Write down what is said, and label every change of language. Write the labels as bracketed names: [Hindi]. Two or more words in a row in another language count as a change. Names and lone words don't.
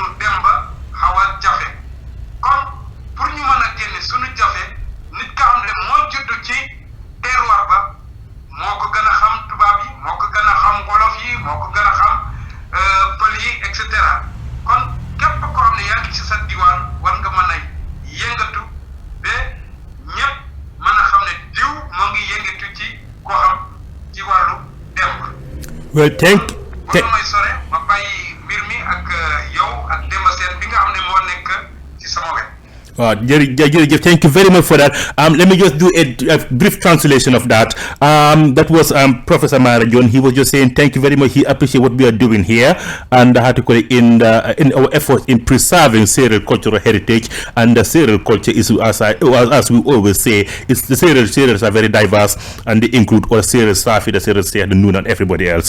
[Wolof] démba xaw a jafe kon pour ñu mën a génne sunu jafe nit ka xam ne moo juddu ci terroir ba moo ko gën a xam tubaab yi moo ko gën a xam wolof yi moo ko gën a xam pël yi [French] et cetera [Wolof] kon képp koo xam ne yaa ngi ci sa diwaan war nga mën a yëngatu ba ñëpp mën a xam ne diw moo ngi yëngatu ci koo xam ci wàllu démb. [English] Well, [Wolof] may sore ma bàyyi mbir mi ak yow ak Demba Sene bi nga xam ne moo nekk ci sama wet. [English] Thank you very much for that. Let me just do a brief translation of that. That was Professor Maara Jon. He was just saying thank you very much. He appreciates what we are doing here and how to call it in our efforts in preserving Seereer cultural heritage. And the Seereer culture is, as we always say, it's the Seereers are very diverse, and they include all Saafi-Saafi, the Seereer-Siin, the Noon, and everybody else.